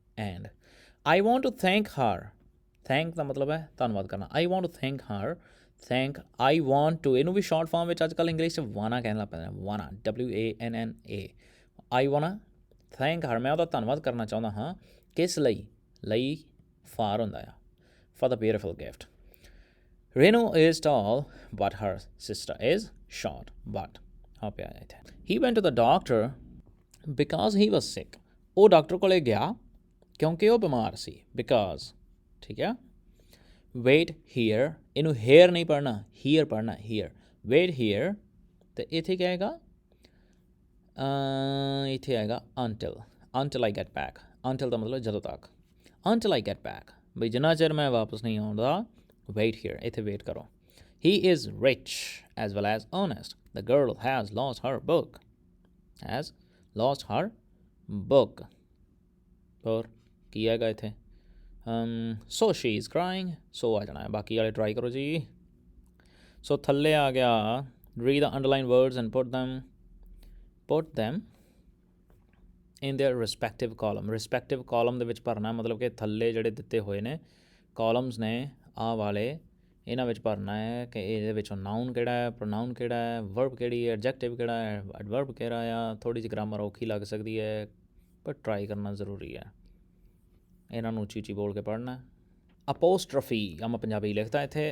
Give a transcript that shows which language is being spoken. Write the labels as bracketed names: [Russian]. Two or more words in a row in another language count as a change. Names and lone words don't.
[English] and I want to thank her, [Punjabi] ਥੈਂਕ ਦਾ ਮਤਲਬ ਹੈ ਧੰਨਵਾਦ ਕਰਨਾ। [English] I want to thank her, thank, I want to, [Punjabi] ਇਹਨੂੰ ਵੀ [English] short form [Punjabi] ਵਿੱਚ ਅੱਜ ਕੱਲ੍ਹ ਇੰਗਲਿਸ਼ 'ਚ ਵਾਨਾ ਕਹਿਣ ਲੱਗ ਪੈਂਦਾ, ਵਾਨਾ, WANNA। [English] I wanna thank her, [Punjabi] ਮੈਂ ਉਹਦਾ ਧੰਨਵਾਦ ਕਰਨਾ ਚਾਹੁੰਦਾ ਹਾਂ। ਕਿਸ ਲਈ ਫਾਰ ਹੁੰਦਾ ਆ, [English] for the beautiful gift. Renu is tall, but her sister is short, but he went to the doctor because he was sick। [Punjabi] ਉਹ ਡਾਕਟਰ ਕੋਲੇ ਗਿਆ ਕਿਉਂਕਿ ਉਹ ਬਿਮਾਰ ਸੀ। [English] because, [Punjabi] ਠੀਕ ਹੈ। [English] wait here, [Punjabi] ਇਹਨੂੰ ਹੇਅਰ ਨਹੀਂ ਪੜ੍ਹਨਾ, ਹੀਅਰ ਪੜ੍ਹਨਾ, ਹੀਅਰ। [English] wait here [Punjabi] ਅਤੇ ਇੱਥੇ ਕੀ ਆਏਗਾ? ਇੱਥੇ ਆਏਗਾ [English] until I get back। until [Punjabi] ਦਾ ਮਤਲਬ ਜਦੋਂ ਤੱਕ। [English] until I get back, [Punjabi] ਬਈ ਜਿੰਨਾ ਚਿਰ ਮੈਂ ਵਾਪਸ ਨਹੀਂ ਆਉਂਦਾ। [English] wait here, [Punjabi] ਇੱਥੇ ਵੇਟ ਕਰੋ। [English] he is rich as well as honest, the girl has lost her book, [Punjabi] ਔਰ ਕੀ ਆਏਗਾ ਇੱਥੇ? [English] so she is crying, so [Punjabi] ਆ ਜਾਣਾ ਹੈ। ਬਾਕੀ ਵਾਲੇ ਟਰਾਈ ਕਰੋ ਜੀ। ਸੋ ਥੱਲੇ ਆ ਗਿਆ [English] read the underlined words and put them in their respective column। respective column [Punjabi] ਦੇ ਵਿੱਚ ਭਰਨਾ ਮਤਲਬ ਕਿ ਥੱਲੇ ਜਿਹੜੇ ਦਿੱਤੇ ਹੋਏ ਨੇ columns ਨੇ ਆਹ ਵਾਲੇ ਇਹਨਾਂ ਵਿੱਚ ਭਰਨਾ ਹੈ ਕਿ ਇਹਦੇ ਵਿੱਚੋਂ ਨਾਊਨ ਕਿਹੜਾ ਹੈ, ਪ੍ਰੋਨਾਊਨ ਕਿਹੜਾ ਹੈ, ਵਰਬ ਕਿਹੜੀ ਹੈ, ਐਡਜੈਕਟਿਵ ਕਿਹੜਾ ਹੈ, ਐਡਵਰਬ ਕਿਹੜਾ ਆ। ਥੋੜ੍ਹੀ ਜਿਹੀ ਗ੍ਰਾਮਰ ਔਖੀ ਲੱਗ ਸਕਦੀ ਹੈ ਪਰ ਟਰਾਈ ਕਰਨਾ ਜ਼ਰੂਰੀ ਹੈ। ਇਹਨਾਂ ਨੂੰ ਉੱਚੀ ਉੱਚੀ ਬੋਲ ਕੇ ਪੜ੍ਹਨਾ। ਅਪੋਸਟ੍ਰਫੀ ਆ ਮੈਂ ਪੰਜਾਬੀ ਲਿਖਦਾ ਇੱਥੇ।